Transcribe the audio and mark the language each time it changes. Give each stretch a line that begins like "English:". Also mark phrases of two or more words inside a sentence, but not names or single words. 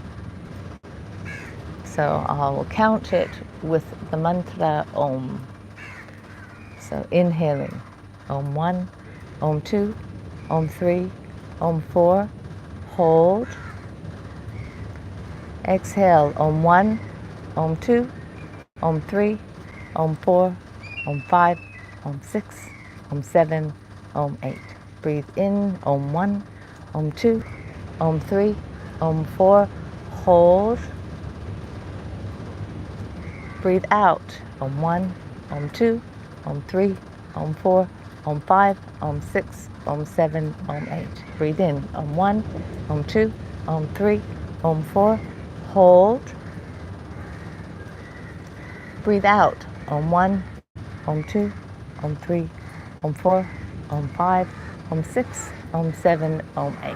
English: So I will count it with the mantra Om. So inhaling, Om 1, Om 2, Om 3, Om 4, hold. Exhale, Om 1, Om 2, Om 3, Om 4, Om 5, Om 6, Om 7, Om 8. Breathe in, Om 1, Om 2, Om 3, Om 4, hold. Breathe out, Om 1, Om 2, Om 3, Om 4, Om 5, Om 6, Om 7, Om 8. Breathe in, Om 1, Om 2, Om 3, Om 4, hold. Breathe out, Om 1, Om 2, Om 3, Om 4, Om 5, Om 6, Om 7, Om 8.